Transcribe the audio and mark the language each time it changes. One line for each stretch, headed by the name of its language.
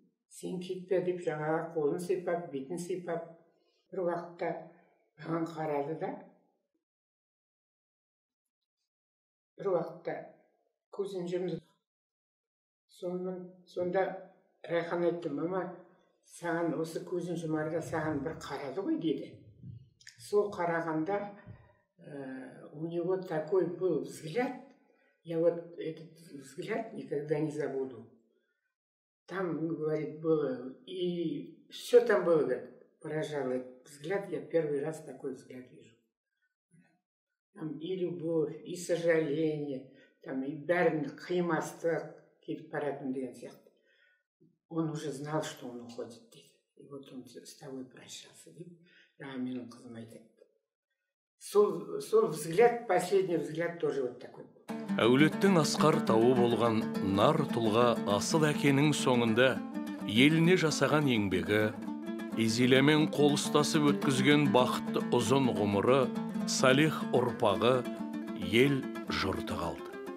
Kazakh: Сен кетпе деп жаңаға қолын сипап, бетін сипап, бір уақытта маған қарады да, бір уақытта көзін жұмды. Сонда Райхан айтты, мама, саған осы көзін жұмарда саған бір қарады ғой деді. Сол қарағанда
Russian: у него такой был взгляд, я вот этот взгляд никогда не забуду. Там, говорит, было, и все там было, говорит, поражало этот взгляд, я первый раз такой взгляд вижу. Там и любовь, и сожаление, там и
Kazakh: бәрін қимастық кетіп баратын деген сияқты.
Russian: Он уже знал, что он уходит, дейді. И вот он с тобой прощался, дейді.
Kazakh: Менің қызым айтады. Сол
Russian: взгляд, последний взгляд тоже вот такой.
Kazakh: Әулеттің асқар тауы болған нар тұлға асыл әкенің соңында еліне жасаған еңбегі, Изилемен қол ұстасып өткізген бақытты ұзын ғұмыры, салих ұрпағы, ел жұрты қалды.